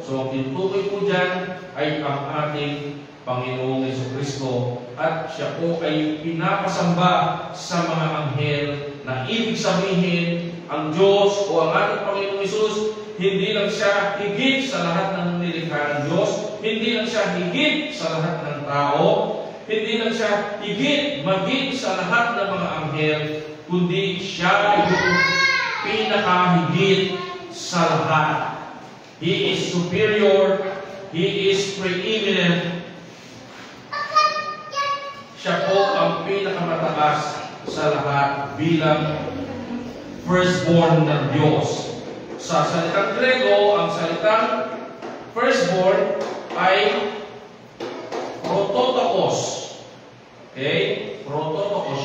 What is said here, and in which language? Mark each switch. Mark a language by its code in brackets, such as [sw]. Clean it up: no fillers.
[tl] So, ang tinutukoy po dyan ay ang ating Panginoong Jesucristo at siya po ay pinapasamba sa mga anghel na ibig sabihin ang Diyos o ang ating Panginoong Hesus, hindi lang siya higit sa lahat ng nilikha ng Diyos, hindi lang siya higit sa lahat ng tao, hindi lang siya higit maging sa lahat ng mga anghel, kundi siya yung pinakahigit sa lahat. [en] He is superior, He is preeminent. [tl] Siya po ang pinakamataas sa lahat bilang firstborn ng Diyos. Sa salitang Grego, ang salitang firstborn ay prototokos. Okay? Prototokos.